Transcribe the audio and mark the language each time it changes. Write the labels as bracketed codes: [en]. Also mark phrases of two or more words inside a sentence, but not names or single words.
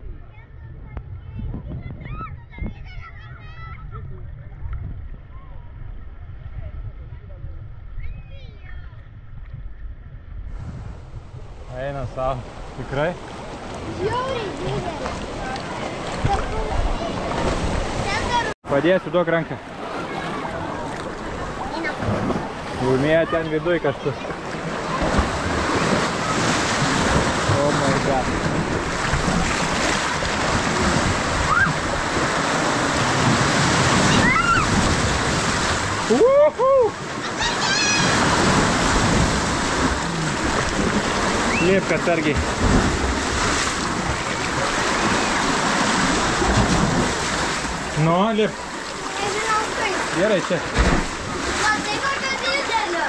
[lt] Eina savo. Tikrai? Žiauriai didelis. Padėsiu, duok ranką. Laimėjo ten viduj kažkas. [en] Oh my god. Woohoo! [lt] Lipk atsargiai. Nu, lipk. Nežinau kaip. Gerai, čia. Va, tai kokio didelio.